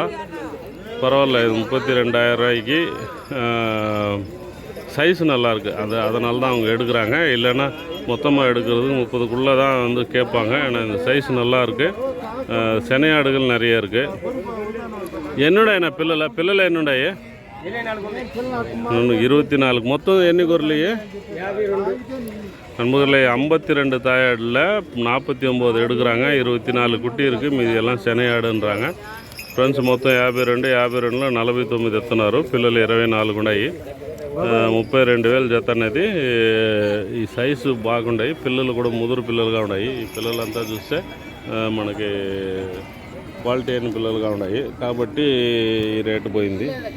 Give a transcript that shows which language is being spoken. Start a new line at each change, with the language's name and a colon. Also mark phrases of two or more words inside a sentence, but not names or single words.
Tamil: பரவாயில்ல, 32,000 ரூபாய்க்கு சைஸு நல்லாயிருக்கு. அதனால தான் அவங்க எடுக்கிறாங்க. இல்லைன்னா மொத்தமாக எடுக்கிறது 30க்குள்ளே தான் வந்து கேட்பாங்க. ஏன்னா இந்த சைஸ் நல்லாயிருக்கு. செனையாடுகள் நிறைய இருக்குது. என்னோட என்ன
Telugu: పిల్లలు ఎన్నుండాయి? 24. మొత్తం ఎన్ని గొర్రెలు?
Tamil: நண்பர்களே, 52 தாயாடில் 49 எடுக்கிறாங்க. 24 குட்டி இருக்குது. மீதி எல்லாம் செனையாடுன்றாங்க.
Telugu: ఫ్రెండ్స్, మొత్తం 52లో 49 ఎత్తున్నారు. పిల్లలు 24 ఉన్నాయి. 32,000 జత అనేది. ఈ సైజు బాగున్నాయి. పిల్లలు కూడా ముదురు పిల్లలుగా ఉన్నాయి. ఈ పిల్లలంతా చూస్తే మనకి క్వాలిటీ అయిన పిల్లలుగా ఉన్నాయి. కాబట్టి ఈ రేటు పోయింది.